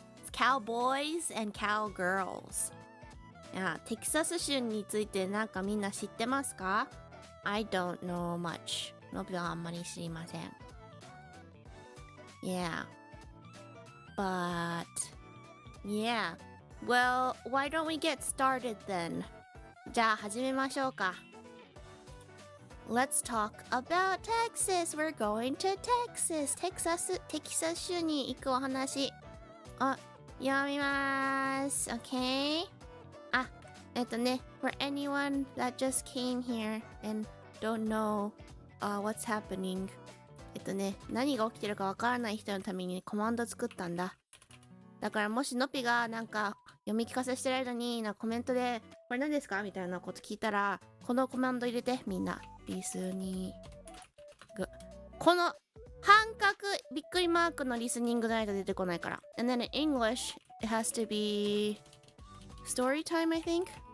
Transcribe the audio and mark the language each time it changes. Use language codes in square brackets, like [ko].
[en] It's cowboys and cowgirls. [ja] Yeah, テキサス州についてなんかみんな知ってますか？ [en] I don't know much. [ja] のびはあんまり知りません。 [en] Yeah. But, yeah. Well, why don't we get started then? [ja] じゃあ始めましょうか。 [en] Let's talk about Texas. We're going to Texas. [ja] テキサス州に行くお話。読みます。Okay? [en] For anyone that just came here and don't know what's happening. [ja] 何が起きてるかわからない人のためにコマンド作ったんだ。だからもしのぴがなんか読み聞かせしてる間にコメントでこれ何ですかみたいなこと聞いたらこのコマンド入れてみんなリスニングこの半角びっくりマークのリスニングじゃないと出てこないから [en] And then in English it has to be story time I think